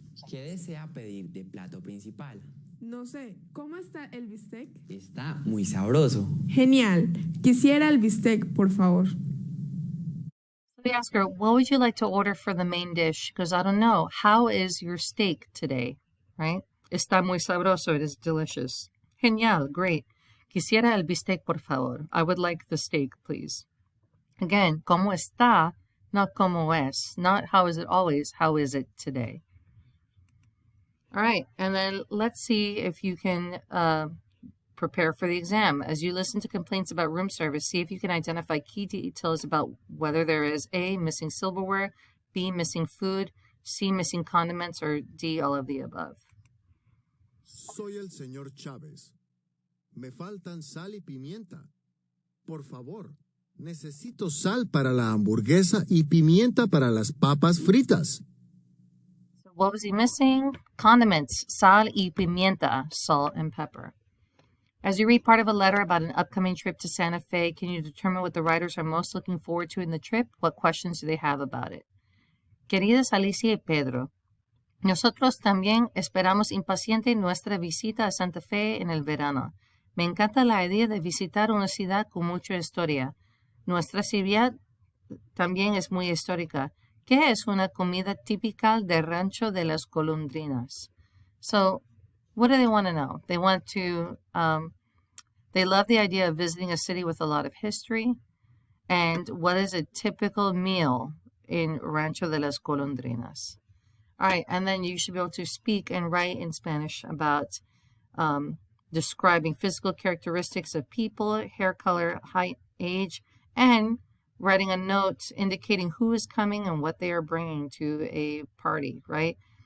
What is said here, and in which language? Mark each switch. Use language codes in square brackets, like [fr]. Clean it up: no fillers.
[es] ¿Qué desea pedir de plato principal? No sé, ¿cómo está el bistec? Está muy sabroso. Genial. Quisiera el bistec, por favor. [en] So we ask her, what would you like to order for the main dish? Because I don't know. How is your steak today? Right? [es] Está muy sabroso. [en] It is delicious. [es] Genial. [en] Great. [es] Quisiera el bistec, por favor. [en] I would like the steak, please. Again, [es] ¿cómo está? [en] Not [es] ¿cómo es? [en] Not how is it always? How is it today? All right, and then let's see if you can prepare for the exam. As you listen to complaints about room service, see if you can identify key details about whether there is A, missing silverware, B, missing food, C, missing condiments, or D, all of the above. [es] Soy el señor Chávez. Me faltan sal y pimienta. Por favor, necesito sal para la hamburguesa y pimienta para las papas fritas. [en] What was he missing? Condiments, [es] sal y pimienta, [en] salt and pepper. As you read part of a letter about an upcoming trip to Santa Fe, can you determine what the writers are most looking forward to in the trip? What questions do they have about it? [es] Queridas Alicia y Pedro, nosotros también esperamos impaciente nuestra visita a Santa Fe en el verano. Me encanta la idea de visitar una ciudad con mucha historia. Nuestra ciudad también es muy histórica. ¿Qué es una comida típica del rancho de las golondrinas? [en] So, what do they want to know? They want to, they love the idea of visiting a city with a lot of history, And what is a typical meal in Rancho de las Golondrinas? All right, and then you should be able to speak and write in Spanish about describing physical characteristics of people, hair color, height, age, and writing a note indicating who is coming and what they are bringing to a party, right?